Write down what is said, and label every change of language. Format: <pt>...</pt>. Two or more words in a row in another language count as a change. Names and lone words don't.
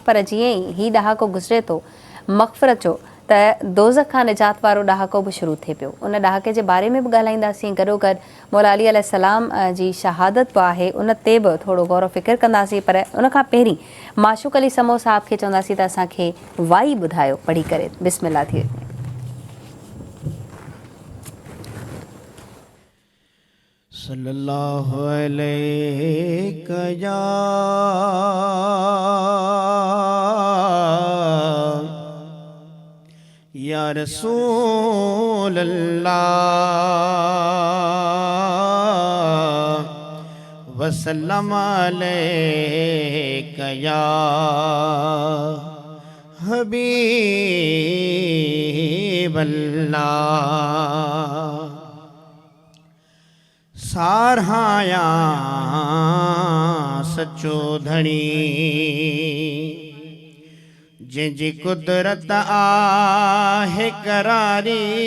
<sd>पर जीअं ई हीउ ॾहाको गुज़रे थो मग़फ़िरत जो, त दोज़ख खां निजात वारो ॾहाको बि शुरू थिए पियो। उन ॾहाके जे बारे में बि ॻाल्हाईंदासीं। गॾोगॾु मौला अली</sd> <ar>عليه السلام</ar> <sd>जी शहादत बि आहे, उन ते बि थोरो गौर फ़िक्र कंदासीं। पर उनखां पहिरीं माशूक़ अली समो साहब खे चवंदासीं त असांखे वाई ॿुधायो पढ़ी करे। बिस्मिल्लाह थी वञे।</sd> <ar>صلى الله عليه يا رسول الله وسلم عليك يا حبيب الله.</ar> <sd>सारहाया सचो धणी जंहिंजी कुदरत आहे करारी,</sd>